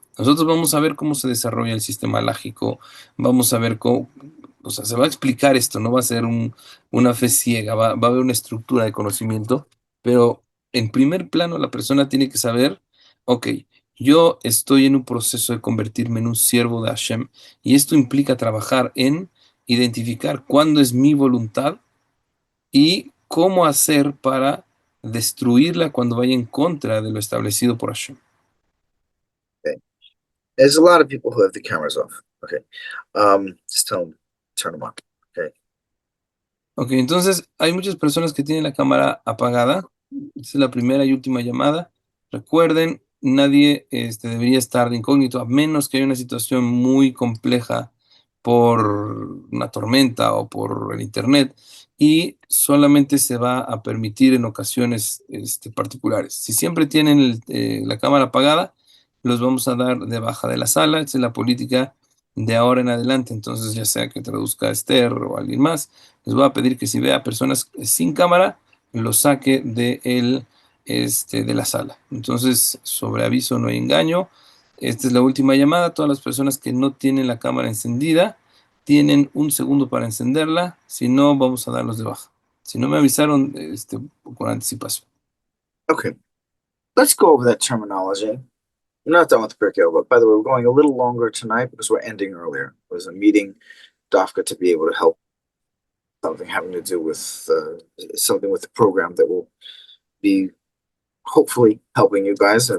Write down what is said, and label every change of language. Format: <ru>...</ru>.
<es>Nosotros vamos a ver cómo se desarrolla el sistema lágico, vamos a ver cómo, o sea, se va a explicar esto, no va a ser una fe ciega, va a haber una estructura de conocimiento, pero en primer plano la persona tiene que saber, ok, yo estoy en un proceso de convertirme en un siervo de Hashem y esto implica trabajar en identificar cuándo es mi voluntad y cómo hacer para destruirla cuando vaya en contra de lo establecido por Hashem.</es> <en>Okay. There's a lot of people who have the cameras off. Okay. Just tell them, turn them on. Okay.</en> <es>Ok, entonces hay muchas personas que tienen la cámara apagada. Esta es la primera y última llamada. Recuerden, nadie debería estar de incógnito, a menos que haya una situación muy compleja por una tormenta o por el internet, y solamente se va a permitir en ocasiones particulares. Si siempre tienen la cámara apagada, los vamos a dar de baja de la sala. Esa es la política de ahora en adelante. Entonces, ya sea que traduzca a Esther o alguien más, les voy a pedir que si vea personas sin cámara, lo saque de la sala. Entonces, sobre aviso no hay engaño. Esta es la última llamada. Todas las personas que no tienen la cámara encendida tienen un segundo para encenderla. Si no, vamos a darlos de baja. Si no me avisaron con anticipación.</es> <en>Okay. Let's go over that terminology. We're not done with the Pirkei Avot. By the way, we're going a little longer tonight because we're ending earlier. It was a meeting, Dafka, to be able to help something having to do with something with the program that will be hopefully helping you guys.</en>